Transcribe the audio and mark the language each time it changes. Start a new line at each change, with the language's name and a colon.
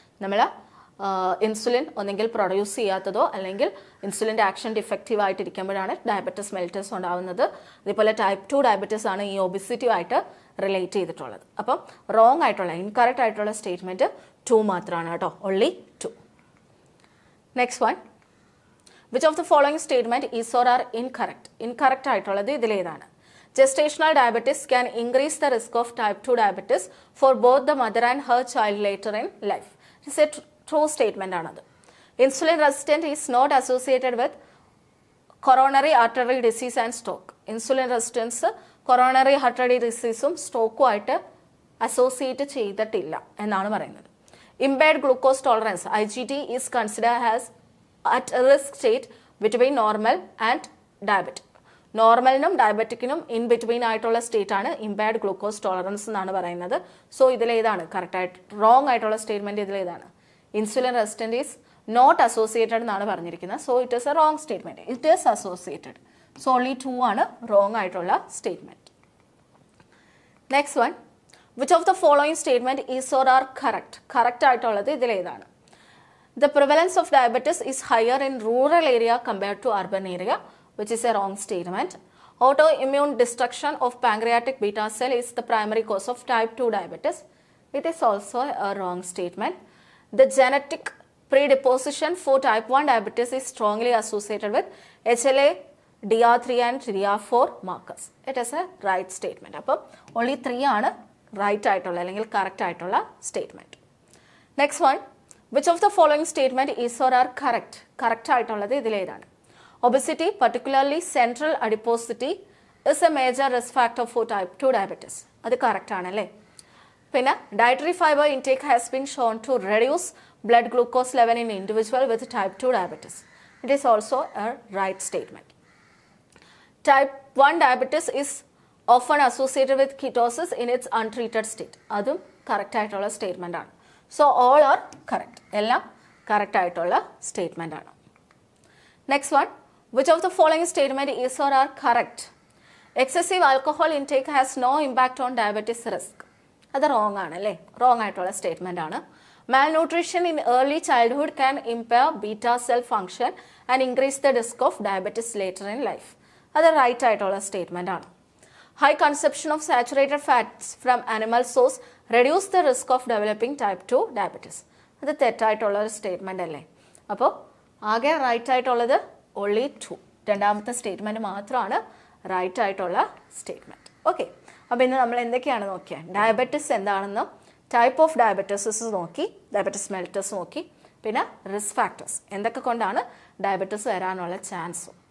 Malayalam: നമ്മൾ ഇൻസുലിൻ ഒന്നെങ്കിൽ പ്രൊഡ്യൂസ് ചെയ്യാത്തതോ അല്ലെങ്കിൽ ഇൻസുലിൻ്റെ ആക്ഷൻ ഡിഫക്റ്റീവ് ആയിട്ടിരിക്കുമ്പോഴാണ് ഡയബറ്റിസ് മെലിറ്റസ് ഉണ്ടാകുന്നത്. അതുപോലെ ടൈപ്പ് 2 ഡയബറ്റിസ് ആണ് ഈ ഒബിസിറ്റി ആയിട്ട് റിലേറ്റ് ചെയ്തിട്ടുള്ളത്. അപ്പം റോങ് ആയിട്ടുള്ള ഇൻകറക്റ്റ് ആയിട്ടുള്ള സ്റ്റേറ്റ്മെൻറ്റ് 2 മാത്രമാണ് കേട്ടോ. only 2.
English: Next one, which of the following statement is or are incorrect?
Malayalam: Incorrect ആയിട്ടുള്ളത് ഇതിലേതാണ്?
English: Gestational diabetes can increase the risk of type 2 diabetes for both the mother and her child later in life. It is a true statement ആണത്. Insulin resistant is not associated with coronary artery disease and stroke.
Malayalam: Insulin resistance coronary artery diseaseും സ്ട്രോക്കും ആയിട്ട് associate ചെയ്തിട്ടില്ല എന്നാണ് പറയുന്നത്.
English: Impaired glucose tolerance IGT is considered as at risk state between normal and diabetic.
Malayalam: നോർമലിനും ഡയബറ്റിക്കിനും in between ആയിട്ടുള്ള state ആണ് impaired glucose tolerance എന്നാണ് പറയുന്നത്. So ഇതിലേതാണ് കറക്റ്റായിട്ട് റോങ് ആയിട്ടുള്ള സ്റ്റേറ്റ്മെന്റ്? ഇതിലേതാണ്?
English: insulin resistant is not associated
Malayalam: എന്നാണ് പറഞ്ഞിരിക്കുന്നത്.
English: So it is a wrong statement. It is associated. So only 2 ആണ് wrong ആയിട്ടുള്ള statement. Next one, which of the following statement is or are correct?
Malayalam: Correct ആയിട്ടുള്ളത് ഇതിലേതാണ്?
English: The prevalence of diabetes is higher in rural area compared to urban area, which is a wrong statement. Autoimmune destruction of pancreatic beta cell is the primary cause of type 2 diabetes. It is also a wrong statement. The genetic predisposition for type 1 diabetes is strongly associated with HLA, DR3 and DR4 markers. It is a right statement.
Malayalam: അപ്പോൾ only 3 ആണ് right ആയിട്ടുള്ള അല്ലെങ്കിൽ correct ആയിട്ടുള്ള statement.
English: Next one, which of the following statement is or are correct?
Malayalam: Correct ആയിട്ടുള്ളത് ഇതിലേതാണ്?
English: Obesity, particularly central adiposity, is a major risk factor for type 2 diabetes.
Malayalam: അത് correct ആണല്ലേ?
English: പിന്നെ dietary fiber intake has been shown to reduce blood glucose level in individual with type 2 diabetes. It is also a right statement. Type 1 diabetes is often associated with ketosis in its untreated state.
Malayalam: അതും correct ആയിട്ടുള്ള statement ആണ്.
English: So all are correct.
Malayalam: എല്ലാം correct ആയിട്ടുള്ള statement ആണ്.
English: Next one, which of the following statement is or are correct? Excessive alcohol intake has no impact on diabetes risk.
Malayalam: അത് wrong ആണ് അല്ലേ? Wrong ആയിട്ടുള്ള statement ആണ്.
English: Malnutrition in early childhood can impair beta cell function and increase the risk of diabetes later in life.
Malayalam: അത് right ആയിട്ടുള്ള statement ആണ്.
English: High consumption of saturated fats from animal source reduce the risk of developing type 2 diabetes.
Malayalam: അത് തെറ്റായിട്ടുള്ള ഒരു statement അല്ലേ? അപ്പോൾ ആകെ right ആയിട്ടുള്ളത് only 2. രണ്ടാമത്തെ സ്റ്റേറ്റ്മെന്റ് മാത്രമാണ് റൈറ്റ് ആയിട്ടുള്ള സ്റ്റേറ്റ്മെന്റ്. ഓക്കെ, അപ്പോൾ ഇന്ന് നമ്മൾ എന്തൊക്കെയാണ് നോക്കിയത്? ഡയബറ്റിസ് എന്താണെന്നും ടൈപ്പ് ഓഫ് ഡയബറ്റിസ് നോക്കി, ഡയബറ്റിസ് മെൽറ്റസ് നോക്കി, പിന്നെ റിസ്ക് ഫാക്ടേഴ്സ് എന്തൊക്കെ കൊണ്ടാണ് ഡയബറ്റിസ് വരാനുള്ള ചാൻസും.